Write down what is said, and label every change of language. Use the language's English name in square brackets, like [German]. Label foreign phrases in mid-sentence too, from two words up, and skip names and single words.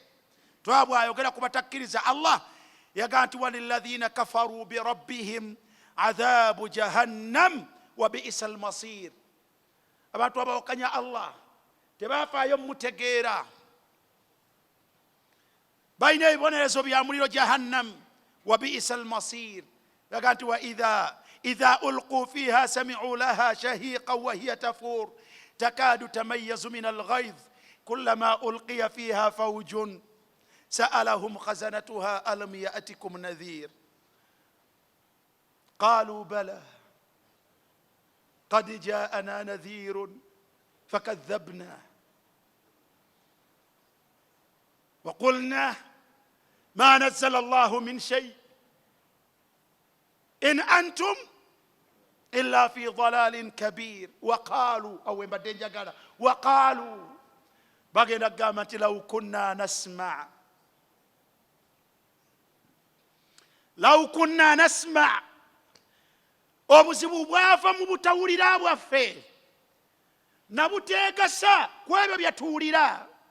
[Ganda] twaba bwayogera ku batakkiriza Allah yaga nti [Arabic] وللذين كفروا بربهم عذاب جهنم وبئس المصير. [Ganda] abantu abawakanya Allah tebafaayo mutegeera, balina ebibonerezo bya muliro jahannam. [Arabic] وبئس المصير, [Ganda] yaga nti [Arabic] وإذا ألقوا فيها سمعوا لها شهيقا وهي تفور تكاد تميز من الغيظ كلما ألقي فيها فوج سألهم خزنتها ألم يأتكم نذير قالوا بلى قد جاءنا نذير فكذبنا وقلنا ما نزل الله من شيء إن أنتم إلا في ضلال كبير. [Ganda] Waqalu awe mbadde njagala waqalu bagenda kugamba nti [Arabic] لو كنا نسمع [Ganda] obuzibu bwava mu butawulira bwaffe nabuteegasa ku ebyo byetuwulira.